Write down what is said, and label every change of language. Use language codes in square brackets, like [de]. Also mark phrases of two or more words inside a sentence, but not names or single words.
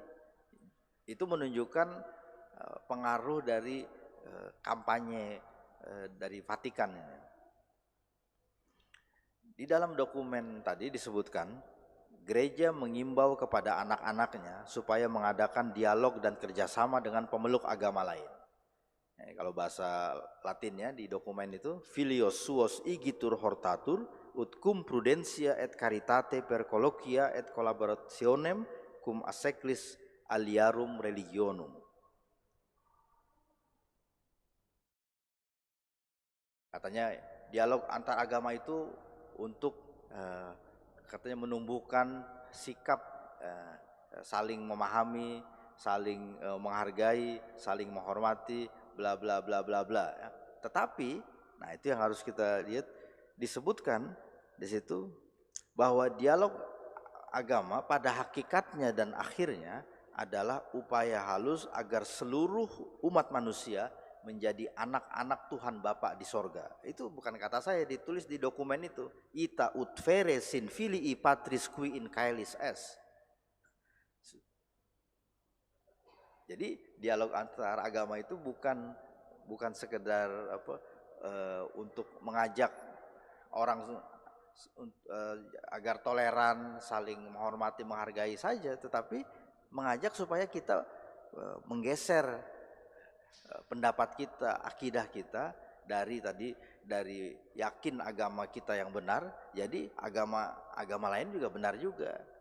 [id] Itu menunjukkan pengaruh dari kampanye dari Vatikan. Di dalam dokumen tadi disebutkan, gereja mengimbau kepada anak-anaknya supaya mengadakan dialog dan kerjasama dengan pemeluk agama lain. Kalau bahasa Latinnya di dokumen itu, [la] Filios suos igitur hortatur, ut cum prudentia et caritate per colloquia et collaborationem cum asseclis aliarum religionum. [id] Katanya dialog antar agama itu untuk katanya menumbuhkan sikap saling memahami, saling menghargai, saling menghormati, bla bla bla bla bla. Ya. Tetapi, nah itu yang harus kita lihat, disebutkan di situ bahwa dialog agama pada hakikatnya dan akhirnya adalah upaya halus agar seluruh umat manusia menjadi anak-anak Tuhan Bapa di sorga. Itu bukan kata saya, ditulis di dokumen itu. [la] Ita ut vere sin filii patris qui in caelis es. [id] Jadi dialog antar agama itu bukan sekedar untuk mengajak orang agar toleran, saling menghormati, menghargai saja, tetapi mengajak supaya kita menggeser pendapat kita, akidah kita dari yakin agama kita yang benar, jadi agama lain juga benar juga.